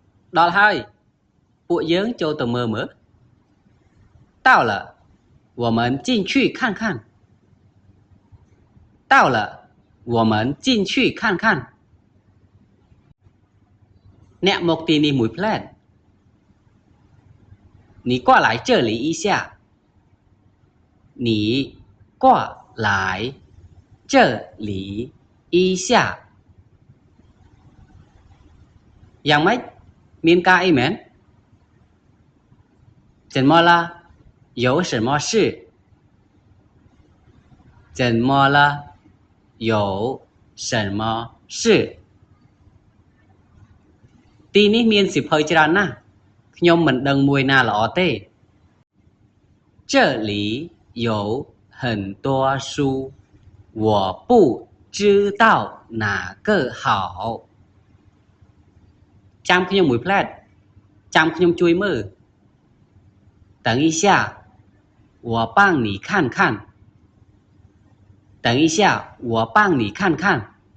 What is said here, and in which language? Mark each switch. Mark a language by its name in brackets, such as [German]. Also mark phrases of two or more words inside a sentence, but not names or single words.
[Khmer] ដល់ហើយពួកយើងចូលទៅមើលមើល [Chinese] 到了我们进去看看到了我们进去看看 [Khmer] អ្នកមកទីនេះមួយផ្លែត [Chinese] 你过来这里一下你过来这里一下 [Khmer] យ៉ាងម៉េចមានការអីមែន [Chinese] 怎么了有什么事怎么了有什么事 [Khmer] ទីនេះមានសិភៅច្រើនណាស់ខ្ញុំមិនដឹងមួយណាល្អទេ [Chinese] 这里有很多书我不知道哪个好 [Khmer] ចាំខ្ញុំមួយផ្លែតចាំខ្ញុំជួយមើល [Chinese] 等一下我帮你看看等一下我帮你看看